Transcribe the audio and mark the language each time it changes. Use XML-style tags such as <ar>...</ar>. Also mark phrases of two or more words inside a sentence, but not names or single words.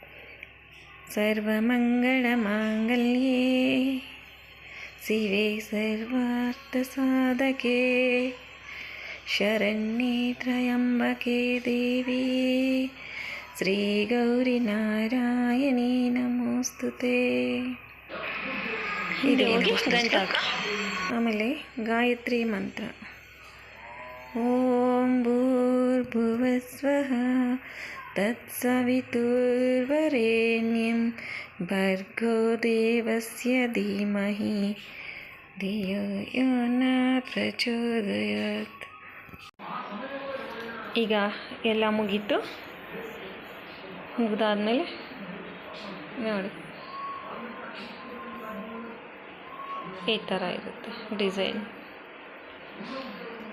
<sa>ಸರ್ವಮಂಗಳ ಮಾಂಗಲ್ಯೇ ಶಿವೆ ಸರ್ವಾರ್ಥ ಸಾಧಕೆ ಶರಣ್ಯೇ ತ್ರ್ಯಂಬಕೆ ದೇವಿ ಶ್ರೀ ಗೌರಿ ನಾರಾಯಣಿ ನಮೋಸ್ತುತೆ.</sa> <kn>ಇದು ಆಮೇಲೆ ಗಾಯತ್ರಿ ಮಂತ್ರ.</kn> <sa>ಓಂ ಭೂರ್ಭುವಸ್ವಃ ತತ್ಸವಿತುರ್ವರೆಣ್ಯಂ ಭರ್ಗೋ ದೇವಸ್ಯ ಧೀಮಹಿ ಧಿಯೋ ಯೋ ನ ಪ್ರಚೋದಯಾತ್.</sa> <kn>ಈಗ ಎಲ್ಲ ಮುಗೀತು. ಮುಗಿದಾದ್ಮೇಲೆ ನೋಡಿ ಈ ಥರ ಇರುತ್ತೆ ಡಿಸೈನ್.</kn>